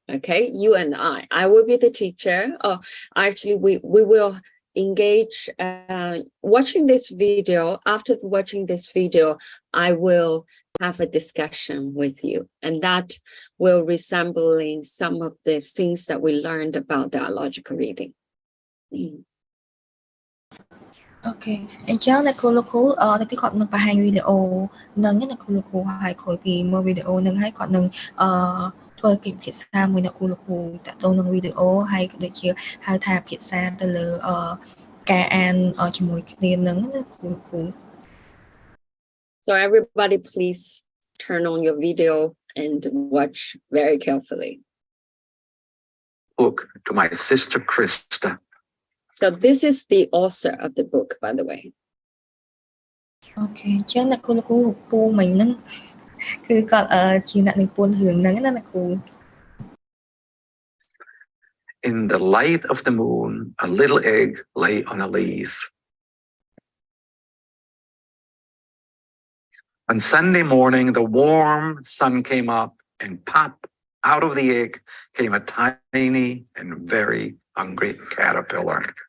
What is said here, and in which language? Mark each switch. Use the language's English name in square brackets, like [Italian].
[English] Okay, you and I will be the teacher. Actually we will engage watching this video. After watching this video, I will have a discussion with you, and that will resembling some of the things that we learned about dialogical reading. [Khmer] Okay, អញ្ចឹងអ្នកគ្រូលោកគ្រូតែគេគាត់នឹងបង្ហាញវីដេអូហ្នឹងអ្នកគ្រូលោកគ្រូហើយក្រោយពីមើលវីដេអូហ្នឹងហើយគាត់នឹងធ្វើកិច្ចពិភាក្សាមួយអ្នកគ្រូលោកគ្រូតាក់ទងនឹងវីដេអូហើយក៏ដូចជាហៅថាភាសាទៅលើការអានជាមួយគ្នាហ្នឹងអ្នកគ្រូលោកគ្រូ [English] So everybody please turn on your video and watch very carefully. Book to my sister Krista. So this is the author of the book, by the way. [Khmer] Okay, អញ្ចឹងអ្នកគ្រូលោកគ្រូពូមិញហ្នឹងគឺគាត់ជាអ្នកនិពន្ធរឿងហ្នឹងណាអ្នកគ្រូ [English] In the light of the moon, a little egg lay on a leaf. On Sunday morning, the warm sun came up, and pop, out of the egg came a tiny and very hungry caterpillar.